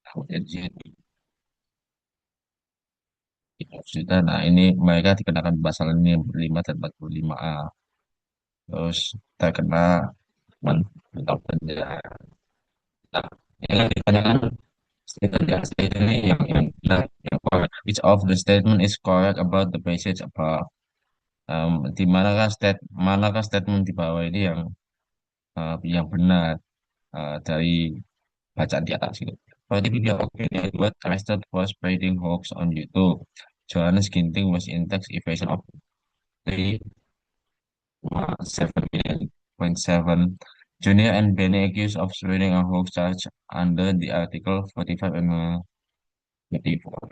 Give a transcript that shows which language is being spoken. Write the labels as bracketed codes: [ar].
[id] Jadi 3 juta. Nah, ini mereka dikenakan pasal ini 45 dan 45A. Terus terkena mentok penjara. Nah, yang ditanyakan statement ini yang benar, yang correct. [en] Which of the statement is correct about the passage above? [id] Di manakah statement di bawah ini yang benar dari bacaan di atas itu. Kalau di video ini [en] Edward arrested for spreading hoax on YouTube. Johannes Ginting was in tax evasion of 3,7 million. Junior and Benny accused of spreading a hoax charge under the Article 45 and 34.